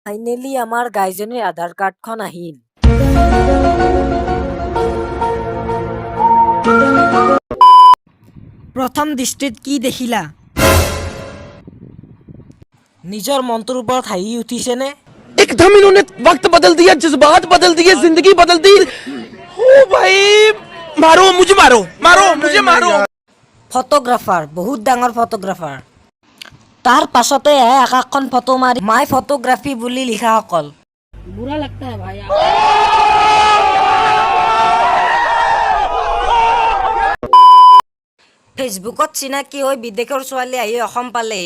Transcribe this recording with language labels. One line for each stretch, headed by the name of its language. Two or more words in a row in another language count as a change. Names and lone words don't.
Assamese: ফাইনেলি আমাৰ গাইজনীৰ আধাৰ কাৰ্ডখন আহিল। প্ৰথম দৃষ্টিত কি দেখিলা? নিজৰ মনটোৰ ওপৰত হাঁহি উঠিছেনে?
Hindi: एकदम इन्होंने वक्त बदल दिया, जज्बात बदल दिए, जिंदगी बदल दी। ओ भाई मारो मुझे, मारो मारो मुझे, मारो।
Assamese: ফটোগ্ৰাফাৰ, বহুত ডাঙৰ ফটোগ্ৰাফাৰ। তাৰ পাছতে আকাশখন ফটো মাৰি
English: my photography
Assamese: বুলি লিখাসকল।
Hindi: बुरा लगता है भाई।
Assamese: ফেচবুকত চিনাকি হৈ বিদেশৰ ছোৱালী আহি অসম পালেহি।